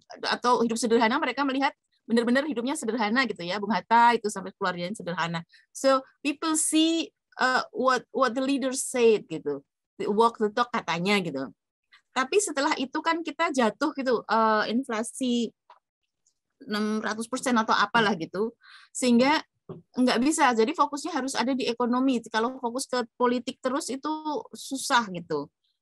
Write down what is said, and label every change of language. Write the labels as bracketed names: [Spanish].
[Indonesian] Atau hidup sederhana, mereka melihat benar-benar hidupnya sederhana gitu ya. Bung Hatta itu sampai keluarganya sederhana. [English] So people see what the leaders said gitu. Walk the talk [Indonesian] katanya gitu. Tapi setelah itu kan kita jatuh gitu, inflasi 600% atau apalah gitu, sehingga nggak bisa. Jadi fokusnya harus ada di ekonomi. Kalau fokus ke politik terus itu susah gitu.